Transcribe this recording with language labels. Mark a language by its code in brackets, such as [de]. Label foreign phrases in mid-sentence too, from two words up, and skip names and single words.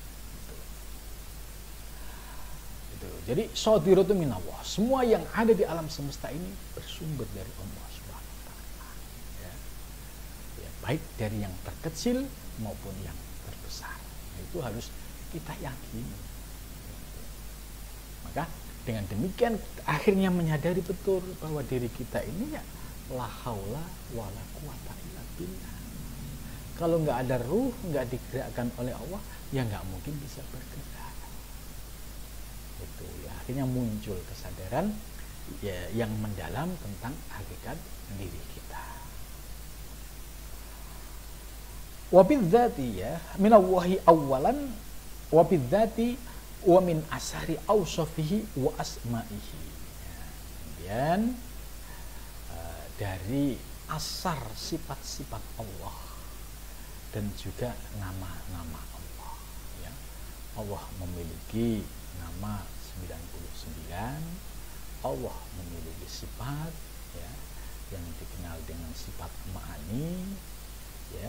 [id] Jadi [ar] صادرة من الله, [id] semua yang ada di alam semesta ini bersumber dari Allah [ar] سبحانه وتعالى. [id] Ya, baik dari yang terkecil maupun yang terbesar. Itu harus kita yakini. Maka dengan demikian akhirnya menyadari betul bahwa diri kita ini ya [ar] لا حول ولا قوة إلا بالله. [id] Kalau nggak ada ruh, nggak digerakkan oleh Allah, ya nggak mungkin bisa bergerak. Itu ya, akhirnya muncul kesadaran ya, yang mendalam tentang hakikat diri kita. [ar] وبالذات يا من الله أولا وبالذات ومن آثار أوصافه وأسمائه. [id] Ya, kemudian dari asar sifat-sifat Allah dan juga nama-nama Allah ya. Allah memiliki nama 99, Allah memiliki sifat ya yang dikenal dengan sifat ma'ani ya.